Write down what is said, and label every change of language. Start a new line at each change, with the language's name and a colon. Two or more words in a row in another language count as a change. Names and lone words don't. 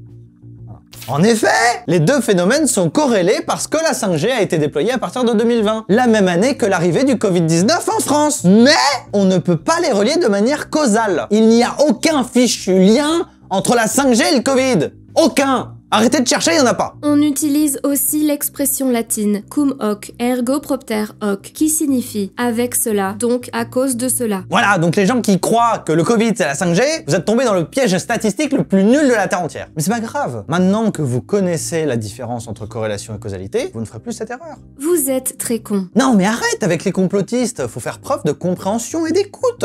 French: En effet, les deux phénomènes sont corrélés parce que la 5G a été déployée à partir de 2020, la même année que l'arrivée du Covid-19 en France. Mais on ne peut pas les relier de manière causale. Il n'y a aucun fichu lien entre la 5G et le Covid. Aucun! Arrêtez de chercher, il n'y en a pas. On utilise aussi l'expression latine
Latin: cum hoc ergo propter hoc,
French: qui signifie avec cela, donc à cause de cela. Voilà, donc les gens qui croient que le Covid c'est la 5G, vous êtes tombés dans le piège statistique le plus nul de la Terre entière. Mais c'est pas grave. Maintenant que vous connaissez la différence entre corrélation et causalité, vous ne ferez plus cette erreur. Vous êtes très con. Non mais arrête avec les complotistes, faut faire preuve de compréhension et d'écoute.